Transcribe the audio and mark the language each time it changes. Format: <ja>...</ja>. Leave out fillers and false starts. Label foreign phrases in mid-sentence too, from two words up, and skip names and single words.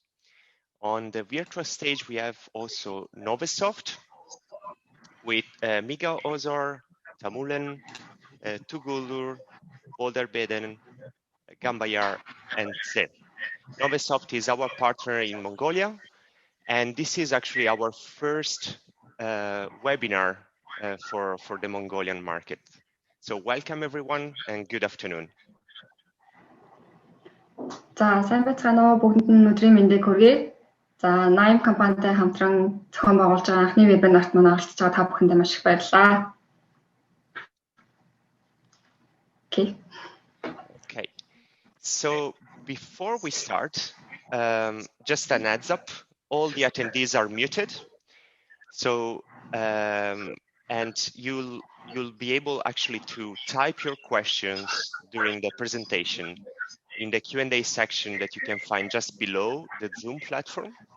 <en>On the virtual stage, we have also Novesoft with Miguel Ozor, Tamulen, Tugulur, Boulder-Beden, Gambayar, and Zen. Novesoft is our partner in Mongolia, and this is actually our first webinar for the Mongolian market. So welcome everyone and good afternoon.</en> <mn>За, сайн байцгаана уу? Бүгдэнд нь өдрийн мэндийг хүргэе. За, KNIME компанитай хамтран зохион байгуулж байгаа анхны вебинарт манай оролцож байгаа та бүхэндээ маш их баярлалаа.</mn> <en>Okay. So before we start, just an heads up, all the attendees are muted. So and you'll be able actually to type your questions during the presentation in the Q&A section that you can find just below the Zoom platform.</en>